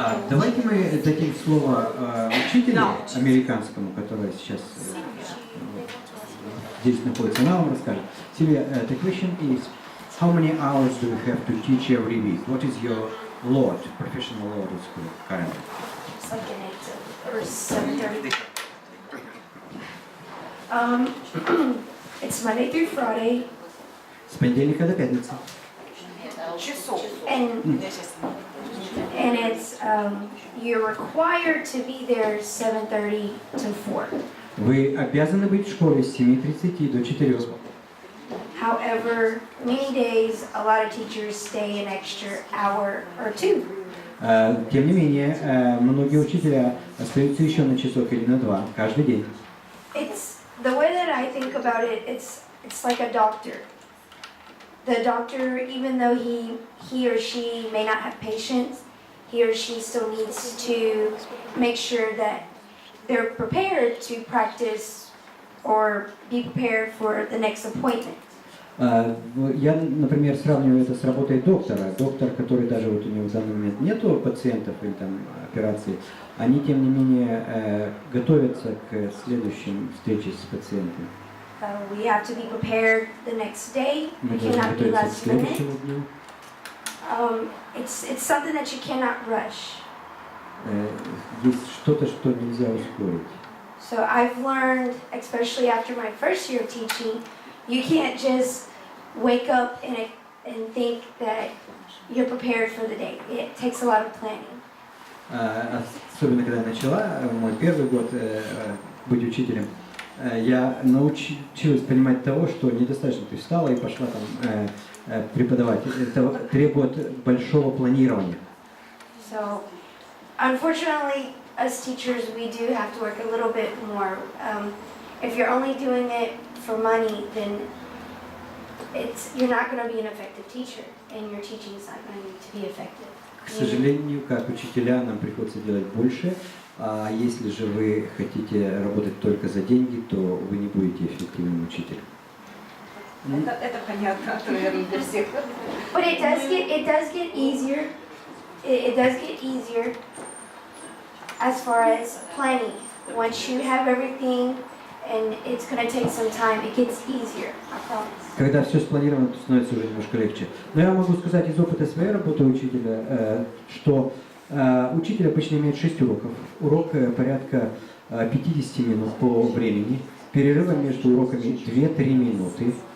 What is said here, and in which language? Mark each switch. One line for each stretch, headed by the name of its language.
Russian: Давайте мы дадим слово учителю американскому, который сейчас здесь находится. Она вам расскажет.
English: Сильвия, the question is, how many hours do you have to teach every week? What is your load, professional load at school currently? Something 8 or 7:30. It's Monday through Friday.
Russian: С понедельника до пятницы.
English: And it's you're required to be there 7:30 to 4.
Russian: Вы обязаны быть в школе с 7:30 до 4.
English: However, many days a lot of teachers stay an extra hour or 2.
Russian: Тем не менее, многие учителя остаются еще на часок или на 2 каждый день.
English: It's the way that I think about it. It's like a doctor. The doctor, even though he or she may not have patience, he or she still needs to make sure that they're prepared to practice or be prepared for the next appointment.
Russian: Я, например, сравниваю это с работой доктора. Доктор, который даже вот у него в данный момент нету пациентов или там операций, они, тем не менее, готовятся к следующим встрече с пациентом.
English: We have to be prepared the next day.
Russian: Мы
English: We
Russian: должны
English: cannot be
Russian: готовиться к
English: last minute.
Russian: следующему дню.
English: It's something that you cannot rush.
Russian: Есть что-то, что нельзя ускорить.
English: So I've learned, especially after my first year of teaching, you can't just wake up and think that you're prepared for the day. It takes a lot of planning.
Russian: Особенно, когда я начала мой первый год быть учителем, я научилась понимать того, что недостаточно ты встала и пошла там преподавать. Это требует большого планирования.
English: So, unfortunately, as teachers, we do have to work a little bit more. If you're only doing it for money, then you're not going to be an effective teacher, and your teaching is not going to be effective.
Russian: К сожалению, как учителя, нам приходится делать больше. А если же вы хотите работать только за деньги, то вы не будете эффективным учителем. Это понятно, наверное, для всех.
English: But it does get easier. It does get easier as far as planning. Once you have everything, and it's going to take some time, it gets easier. I promise.
Russian: Когда все спланировано, то становится уже немножко легче. Но я могу сказать из опыта своей работы учителя, что учитель обычно имеет 6 уроков. Урок порядка 50 минут по времени. Перерывом между уроками 2-3 минуты.